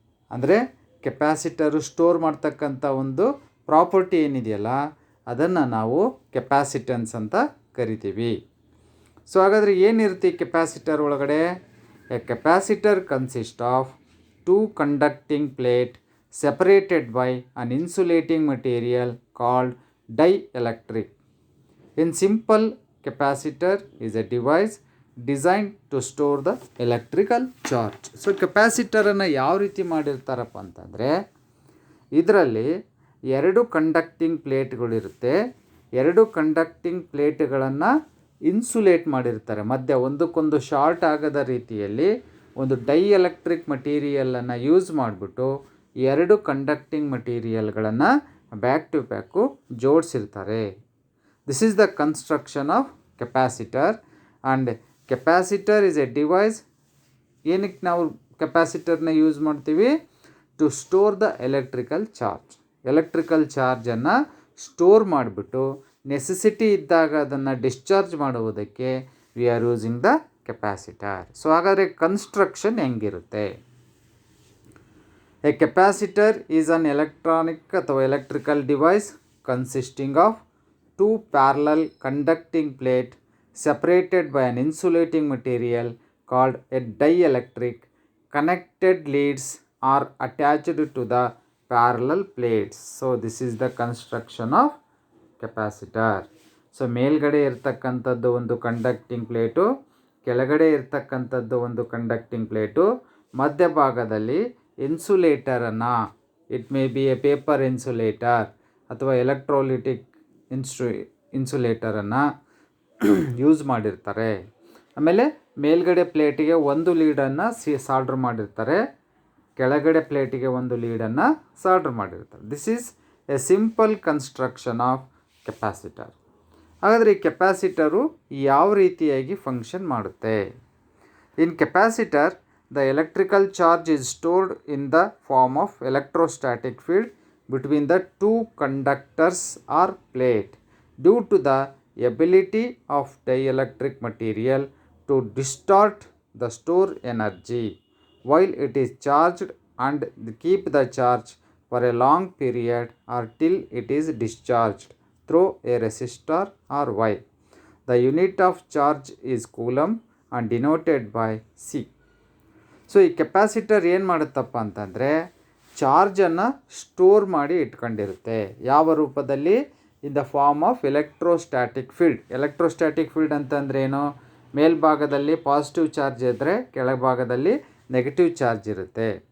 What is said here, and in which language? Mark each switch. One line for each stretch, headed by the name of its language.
Kannada: ಅಂದರೆ ಕೆಪ್ಯಾಸಿಟರು ಸ್ಟೋರ್ ಮಾಡ್ತಕ್ಕಂಥ ಒಂದು ಪ್ರಾಪರ್ಟಿ ಏನಿದೆಯಲ್ಲ, ಅದನ್ನು ನಾವು ಕೆಪ್ಯಾಸಿಟೆನ್ಸ್ ಅಂತ ಕರಿತೀವಿ. ಸೊ ಹಾಗಾದರೆ ಏನಿರುತ್ತೆ ಕೆಪ್ಯಾಸಿಟರ್ ಒಳಗಡೆ?
English: A capacitor consist of two conducting plate separated by an insulating material called dielectric. In simple, capacitor is a device designed to store the electrical charge.
Kannada: So ಕೆಪ್ಯಾಸಿಟರನ್ನು ಯಾವ ರೀತಿ ಮಾಡಿರ್ತಾರಪ್ಪ ಅಂತಂದರೆ, ಇದರಲ್ಲಿ ಎರಡು ಕಂಡಕ್ಟಿಂಗ್ ಪ್ಲೇಟ್ಗಳಿರುತ್ತೆ. ಎರಡು ಕಂಡಕ್ಟಿಂಗ್ ಪ್ಲೇಟ್ಗಳನ್ನು ಇನ್ಸುಲೇಟ್ ಮಾಡಿರ್ತಾರೆ. ಮಧ್ಯೆ ಒಂದಕ್ಕೊಂದು ಶಾರ್ಟ್ ಆಗದ ರೀತಿಯಲ್ಲಿ ಒಂದು ಡೈಎಲೆಕ್ಟ್ರಿಕ್ ಮಟೀರಿಯಲನ್ನು ಯೂಸ್ ಮಾಡಿಬಿಟ್ಟು ಎರಡು conducting ಮಟೀರಿಯಲ್ಗಳನ್ನು back to back ಜೋಡಿಸಿರ್ತಾರೆ.
English: This is the construction of capacitor. And capacitor is a device.
Kannada: ಏನಕ್ಕೆ ನಾವು ಕೆಪ್ಯಾಸಿಟರ್ನ ಯೂಸ್ ಮಾಡ್ತೀವಿ?
English: To store the electrical charge.
Kannada: Electrical ಚಾರ್ಜನ್ನು store ಮಾಡಿಬಿಟ್ಟು ನೆಸೆಸಿಟಿ ಇದ್ದಾಗ ಅದನ್ನು ಡಿಸ್ಚಾರ್ಜ್ ಮಾಡುವುದಕ್ಕೆ
English: We are using the capacitor.
Kannada: So ಹಾಗಾದರೆ construction ಹೆಂಗಿರುತ್ತೆ?
English: A capacitor is an electronic ಅಥವಾ electrical device consisting of two parallel conducting plate separated by an insulating material called a dielectric. Connected leads are attached to the parallel plates. So this is the construction of capacitor.
Kannada: So ಮೇಲ್ಗಡೆ ಇರ್ತಕ್ಕಂಥದ್ದು ಒಂದು conducting plate, ಕೆಳಗಡೆ ಇರ್ತಕ್ಕಂಥದ್ದು ಒಂದು conducting plate, ಮಧ್ಯಭಾಗದಲ್ಲಿ ಇನ್ಸುಲೇಟರನ್ನು,
English: it may be a paper insulator
Kannada: ಅಥವಾ electrolytic ಇನ್ಸುಲೇಟರನ್ನು use ಮಾಡಿರ್ತಾರೆ. ಆಮೇಲೆ ಮೇಲ್ಗಡೆ ಪ್ಲೇಟಿಗೆ ಒಂದು ಲೀಡನ್ನು ಸಾಲ್ಡ್ರ್ ಮಾಡಿರ್ತಾರೆ, ಕೆಳಗಡೆ ಪ್ಲೇಟಿಗೆ ಒಂದು ಲೀಡನ್ನು ಸಾಲ್ಡ್ರ್ ಮಾಡಿರ್ತಾರೆ.
English: This is a simple construction of capacitor.
Kannada: ಹಾಗಾದರೆ ಈ ಕೆಪ್ಯಾಸಿಟರು ಯಾವ ರೀತಿಯಾಗಿ ಫಂಕ್ಷನ್ ಮಾಡುತ್ತೆ?
English: In capacitor the electrical charge is stored in the form of electrostatic field between the two conductors or plate due to the ability of dielectric material to distort the store energy while it is charged and keep the charge for a long period or till it is discharged through a resistor or wire. The unit of charge is coulomb and denoted by C.
Kannada: So ಈ capacitor ಏನು ಮಾಡುತ್ತಪ್ಪ ಅಂತಂದರೆ, ಚಾರ್ಜನ್ನು store ಮಾಡಿ ಇಟ್ಕೊಂಡಿರುತ್ತೆ. ಯಾವ ರೂಪದಲ್ಲಿ?
English: In the form of electrostatic field.
Kannada: Electrostatic field ಅಂತಂದರೆ ಏನು? ಮೇಲ್ಭಾಗದಲ್ಲಿ positive charge ಇದ್ದರೆ ಕೆಳಭಾಗದಲ್ಲಿ ನೆಗೆಟಿವ್ ಚಾರ್ಜ್ ಇರುತ್ತೆ.